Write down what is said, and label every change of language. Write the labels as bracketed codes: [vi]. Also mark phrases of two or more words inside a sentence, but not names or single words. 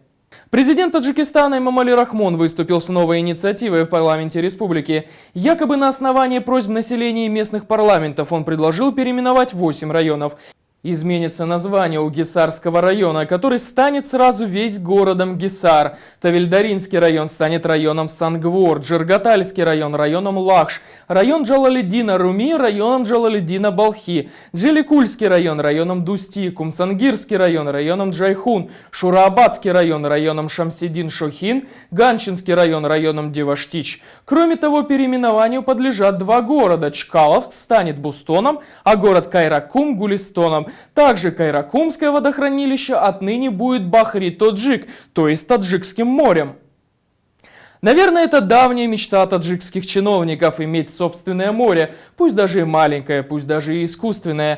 [ru] Президент Таджикистана Эмомали Рахмон выступил с новой инициативой в парламенте республики. Якобы на основании просьб населения и местных парламентов он предложил переименовать 8 районов. Изменится название у Гисарского района, который станет сразу весь городом Гисар. Тавильдаринский район станет районом Сангвор, Джиргатальский район районом Лахш, район Джалалиддина Руми районом Джалалиддина Балхи, Джеликульский район районом Дусти, Кумсангирский район районом Джайхун, Шураабадский район районом Шамсидин Шохин, Ганчинский район районом Деваштич. Кроме того, переименованию подлежат 2 города. Чкалов станет Бустоном, а город Кайракум – Гулистоном. Также Кайракумское водохранилище отныне будет Бахри-Тоджик, то есть Таджикским морем. Наверное, это давняя мечта таджикских чиновников – иметь собственное море, пусть даже и маленькое, пусть даже и искусственное.